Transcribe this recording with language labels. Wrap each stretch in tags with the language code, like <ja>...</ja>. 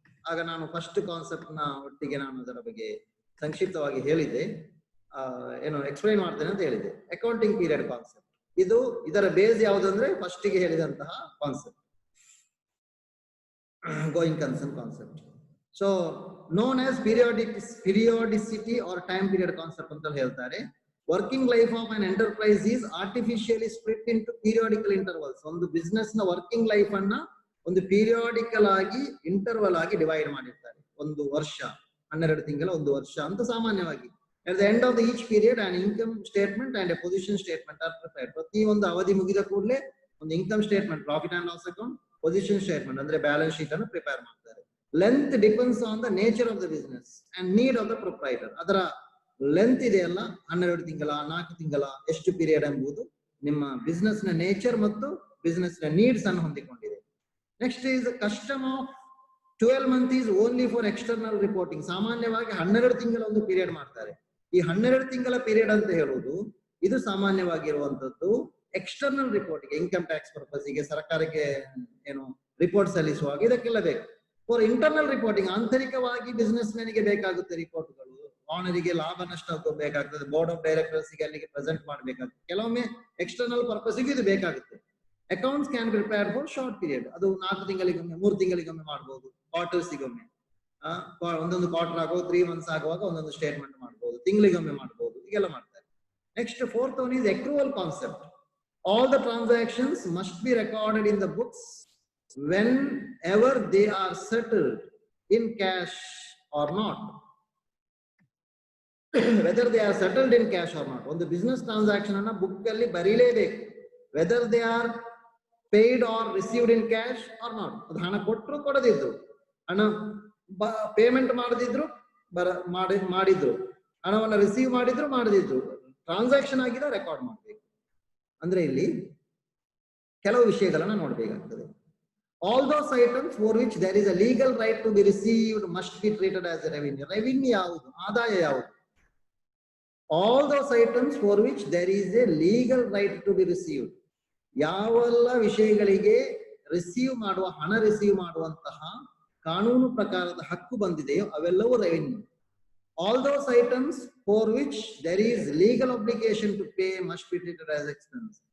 <kn>ಆಗ ನಾನು first concept ನ ಒಟ್ಟಿಗೆ ನಾನು ಅದರ ಬಗ್ಗೆ ಸಂಕ್ಷಿಪ್ತವಾಗಿ ಹೇಳಿದೆ, ಎಕ್ಸ್ಪ್ಲೈನ್ ಮಾಡ್ತೇನೆ ಅಂತ ಹೇಳಿದೆ. ಅಕೌಂಟಿಂಗ್ ಪೀರಿಯಡ್ ಕಾನ್ಸೆಪ್ಟ್ ಇದರ ಬೇಸ್ ಯಾವುದಂದ್ರೆ ಫಸ್ಟ್ ಗೆ ಹೇಳಿದಂತಹ concept, going concern concept.</kn> <en>so known as periodicity or time period concept</en> <kn>ಅಂತ ಹೇಳ್ತಾರೆ.</kn> <en>Working life of an enterprise is artificially split into periodical intervals.</en> <kn>ಒಂದು ಬಿಸ್ನೆಸ್ ನ ವರ್ಕಿಂಗ್ ಲೈಫ್ ಅನ್ನ ಒಂದು ಪೀರಿಯಾಡಿಕಲ್ ಆಗಿ ಇಂಟರ್ವಲ್ ಆಗಿ ಡಿವೈಡ್ ಮಾಡಿರ್ತಾರೆ. ಒಂದು ವರ್ಷ, 12 ತಿಂಗಳ, ಒಂದು ವರ್ಷ ಅಂತ ಸಾಮಾನ್ಯವಾಗಿ.</kn> <en>At the end of each period an income statement and a position statement are prepared.</en> <kn>ಪ್ರತಿ ಒಂದು ಅವಧಿ ಮುಗಿದ ಕೂಡಲೇ ಒಂದು income statement, profit and loss account, position statement ಅಂದ್ರೆ ಬ್ಯಾಲೆನ್ಸ್ ಶೀಟ್ ಅನ್ನು ಪ್ರಿಪೇರ್ ಮಾಡ್ತಾರೆ.</kn> <en>Length depends on the nature of the business and need of the proprietor.</en> <kn>ಅದರ ಲೆಂತ್ ಇದೆಯಲ್ಲ, 12 ತಿಂಗಳ, 4 ತಿಂಗಳ, ಎಷ್ಟು ಪೀರಿಯಡ್ ಎಂಬುದು ನಿಮ್ಮ ಬಿಸ್ನೆಸ್ ನ ನೇಚರ್ ಮತ್ತು ಬಿಸ್ನೆಸ್ ನ ನೀಡ್ಸ್ ಅನ್ನು ಹೊಂದಿಕೊಂಡಿದೆ.</kn> <en>Next is custom of 12 months is only for external reporting.</en> <kn>ಸಾಮಾನ್ಯವಾಗಿ 12 ತಿಂಗಳ ಒಂದು ಪೀರಿಯಡ್ ಮಾಡ್ತಾರೆ. ಈ 12 ತಿಂಗಳ ಪೀರಿಯಡ್ ಅಂತ ಹೇಳುವುದು ಇದು ಸಾಮಾನ್ಯವಾಗಿರುವಂತದ್ದು ಎಕ್ಸ್ಟರ್ನಲ್ ರಿಪೋರ್ಟ್ಗೆ, ಇನ್ಕಮ್ ಟ್ಯಾಕ್ಸ್ ಪರ್ಪಸ್ಗೆ, ಸರ್ಕಾರಕ್ಕೆ ರಿಪೋರ್ಟ್ ಸಲ್ಲಿಸುವಾಗ ಇದಕ್ಕೆಲ್ಲ ಬೇಕು.</kn> <en>for internal reporting,</en> <kn>ಆಂತರಿಕವಾಗಿ ಬಿಸ್ನೆಸ್ ಮ್ಯಾನಿಗೆ ಬೇಕಾಗುತ್ತೆ ರಿಪೋರ್ಟ್ಗಳು, ಆನರಿಗೆ ಲಾಭ ನಷ್ಟ ಬೇಕಾಗ್ತದೆ, ಬೋರ್ಡ್ ಆಫ್ ಡೈರೆಕ್ಟರ್ಸ್ ಗೆ ಅಲ್ಲಿಗೆ ಪ್ರೆಸೆಂಟ್ ಮಾಡಬೇಕಾಗುತ್ತೆ. ಕೆಲವೊಮ್ಮೆ ಎಕ್ಸ್ಟರ್ನಲ್ ಪರ್ಪಸ್ಗೆ ಇದು ಬೇಕಾಗುತ್ತೆ.</kn> <en>accounts can prepare for short period,</en> <kn>ಅದು 4 ತಿಂಗಳಿಗೊಮ್ಮೆ, 3 ತಿಂಗಳಿಗೊಮ್ಮೆ ಮಾಡಬಹುದು, ಕ್ವಾರ್ಟರ್ಸಿಗೊಮ್ಮೆ, ಒಂದೊಂದು ಕ್ವಾರ್ಟರ್ ಆಗೋ 3 months ಆಗುವಾಗ ಒಂದೊಂದು ಸ್ಟೇಟ್ಮೆಂಟ್ ಮಾಡಬಹುದು, ತಿಂಗಳಿಗೊಮ್ಮೆ ಮಾಡಬಹುದು, ಹೀಗೆಲ್ಲ ಮಾಡ್ತಾರೆ.</kn> <en>Next fourth one is accrual concept. All the transactions must be recorded in the books whenever they are settled in cash or not. Whether they are settled in cash or not,</en> <kn>ಒಂದು business transaction ಅನ್ನ book ಅಲ್ಲಿ ಬರೀಲೇಬೇಕು.</kn> <en>whether they are paid or received in cash or not.</en> <kn>ಅದು ಹಣ ಕೊಟ್ಟರು ಕೊಡದಿದ್ರು, ಹಣ payment ಮಾಡದಿದ್ರು ಮಾಡಿದ್ರು, ಹಣವನ್ನ receive ಮಾಡಿದ್ರು ಮಾಡದಿದ್ರು, ಟ್ರಾನ್ಸಾಕ್ಷನ್ ಆಗಿದೆ ರೆಕಾರ್ಡ್ ಮಾಡಬೇಕು. ಅಂದ್ರೆ ಇಲ್ಲಿ ಕೆಲವು ವಿಷಯಗಳನ್ನ ನೋಡ್ಬೇಕಾಗ್ತದೆ.</kn> <en>All those items for which there is a legal right to be received must be treated as a revenue.</en> <kn>Revenue ಯಾವುದು? ಆದಾಯ ಯಾವುದು?</kn> <en>All those items for which there is a legal right to be received.</en> <kn>ಯಾವೆಲ್ಲ ವಿಷಯಗಳಿಗೆ ಹಣ receive ಮಾಡುವಂತಹ ಕಾನೂನು ಪ್ರಕಾರದ ಹಕ್ಕು ಬಂದಿದೆಯೋ ಅವೆಲ್ಲವೂ revenue.</kn> <en>All those items for which there is legal obligation to pay must be treated as expense.</en>